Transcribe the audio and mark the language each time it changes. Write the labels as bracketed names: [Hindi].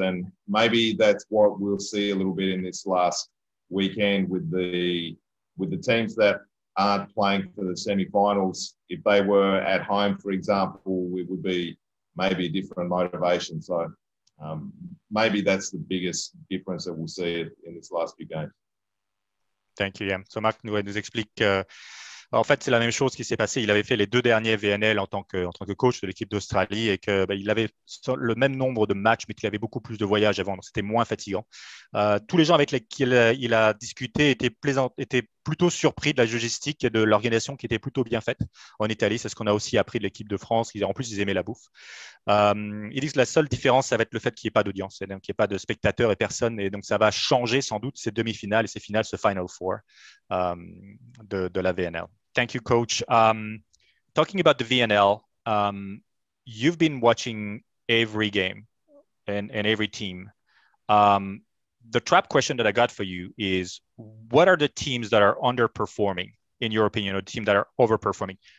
[English] And maybe that's what we'll see a little bit in this last weekend with the teams that aren't playing for the semi-finals. If they were at home, for example, it would be maybe a different motivation. So maybe that's the biggest difference that we'll see in this last few games. Thank you, Yam. [French] So Marc nous explique en fait, c'est la même chose qui s'est passé. Il avait fait les 2 derniers VNL en tant que coach de l'équipe d'Australie et qu'il avait le même nombre de matchs, mais qu'il avait beaucoup plus de voyages avant, donc c'était moins fatigant. Tous les gens avec lesquels il a discuté étaient plutôt surpris de la logistique et de l'organisation qui était plutôt bien faite en Italie. C'est ce qu'on a aussi appris de l'équipe de France. En plus, ils aimaient la bouffe. Ils disent que la seule différence, ça va être le fait qu'il n'y ait pas d'audience, qu'il n'y ait pas de spectateurs et personne. Et donc, ça va changer sans doute ces demi-finales et ces finales, ce Final Four de la VNL. [English] Thank you, Coach. Talking about the VNL, you've been watching every game and every team. The trap question that I got for you is, what are the teams that are underperforming, in your opinion, or the teams that are overperforming?